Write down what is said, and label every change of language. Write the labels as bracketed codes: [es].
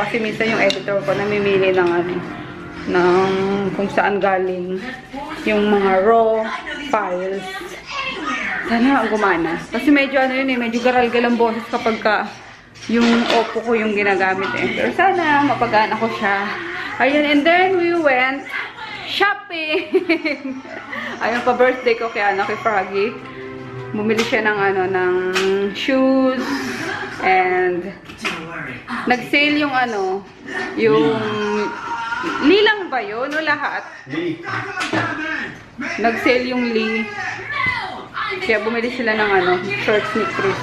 [tl] Kasi minsan yung editor ko namimili ng ano, ng kung saan galing yung mga raw files. Sana gumana. Kasi medyo ano yun eh, medyo garal-gal ang boses kapag ka yung Oppo ko yung ginagamit eh. Pero sana mapagana ko siya. [en] Ayun, and then we went shopping. [tl] Ayun, pa-birthday ko kay ano, kay Froggy. Bumili siya ng ano, ng shoes and nag-sale yung ano, yung Lee lang ba yun o lahat? Lee. Nag-sale yung Lee. Kaya bumili sila ng ano, shorts ni Chris.